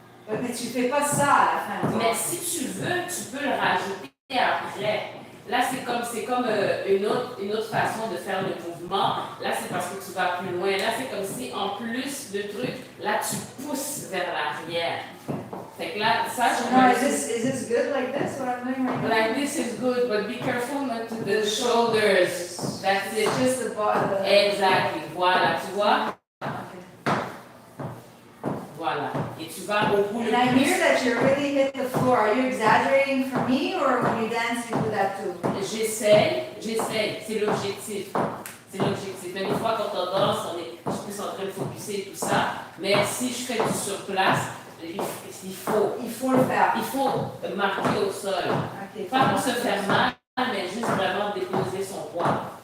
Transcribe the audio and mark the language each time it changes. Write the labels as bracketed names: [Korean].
[French] Mais tu fais pas ça à la fin. Mais si tu veux, tu peux le rajouter après. Là, c'est comme une autre façon de faire le mouvement. Là, c'est parce que tu vas plus loin. Là, c'est comme si, en plus de trucs, là, tu pousses vers l'arrière. Fait que là, ça, je [English] No, is this good like this, what I'm doing right now? like this is good, but be careful not to the shoulders. That's it. It's just the bottom. [French] Exactly. Voilà, tu vois? [English] Okay. [French] Voilà. Et tu vas au bout [English] And [French] le [English] I [French] plus. [English] hear that you really hit the floor. Are you exaggerating for me, or when you dance, you do that too? [French] J'essaie. C'est l'objectif. C'est l'objectif. Mais des fois, quand on danse, je suis plus en train de focuser et tout ça. Mais si je fais du surplace, il faut le faire. Il faut marquer au sol. [English] Okay. [French] Pas pour se faire mal, mais juste vraiment déposer son poids.